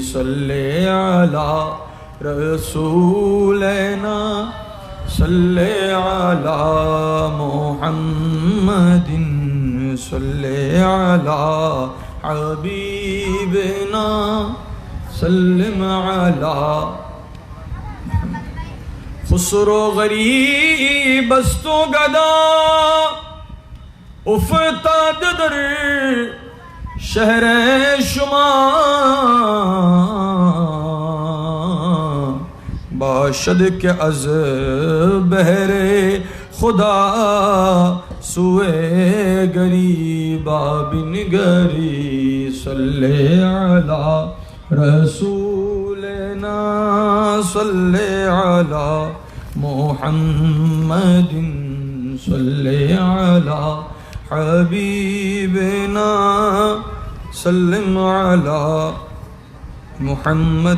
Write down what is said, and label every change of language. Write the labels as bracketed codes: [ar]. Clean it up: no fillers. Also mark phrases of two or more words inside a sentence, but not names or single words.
[ar] صلی علی رسولنا صلی علی محمد صلی علی حبیبنا سلم علی. [fa] خسرو غریب است و گدا افتاد در شہر شما باشد کہ از بہر خدا سوئے غریبا بنگری. [ar] صلی علی رسولنا صلی علی محمد صلی علی حبیبنا سلم علی محمد.